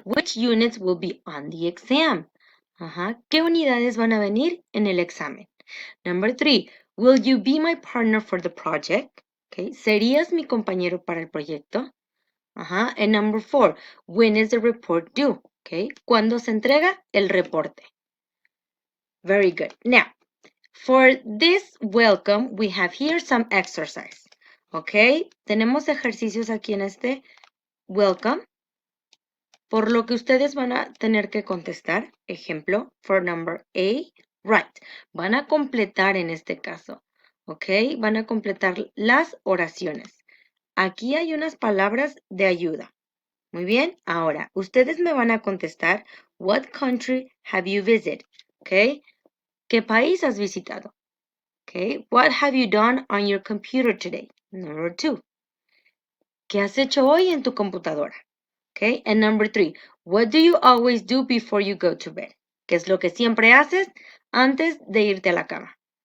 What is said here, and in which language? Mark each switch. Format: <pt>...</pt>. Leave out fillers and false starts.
<en>Which units will be on the exam?</en> <es>¿Qué unidades van a venir en el examen?</es> <en>Number 3. Will you be my partner for the project?</en> <es>Okay, ¿serías mi compañero para el proyecto?</es> <en>And number 4. When is the report due? Okay,</en> <es>¿cuándo se entrega el reporte?</es> <en>Very good. Now, for this welcome, we have here some exercise.</en> <es>Okay, tenemos ejercicios aquí en este welcome, por lo que ustedes van a tener que contestar. Ejemplo,</es> <en>for number A, right.</en> <es>Van a completar en este caso. Ok, van a completar las oraciones. Aquí hay unas palabras de ayuda. Muy bien, ahora, ustedes me van a contestar,</es> <en>what country have you visited?</en> <es>Ok, ¿qué país has visitado?</es> <en>Okay, what have you done on your computer today? Number 2.</en> <es>¿Qué has hecho hoy en tu computadora?</es> <en>Okay, and number 3. What do you always do before you go to bed?</en> <es>¿Qué es lo que siempre haces antes de irte a la cama?</es>